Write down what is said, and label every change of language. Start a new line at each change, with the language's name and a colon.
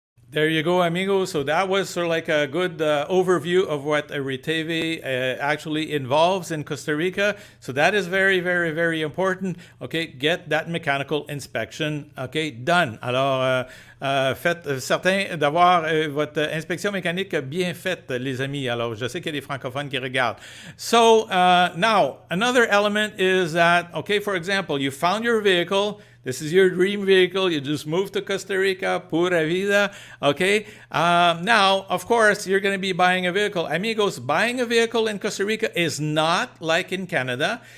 English: There you go, amigos. So that was sort of like a good overview of what a RITEVE actually involves in Costa Rica. So that is very, very, very important. Okay, get that mechanical inspection, okay, done.
French: Alors, faites certain d'avoir votre inspection mécanique bien faite, les amis. Alors, je sais qu'il y a des francophones qui regardent.
English: So now, another element is that, okay, for example, you found your vehicle. This is your dream vehicle. You just moved to Costa Rica, pura vida, okay? Now, of course, you're going to be buying a vehicle. Amigos, buying a vehicle in Costa Rica is not like in Canada.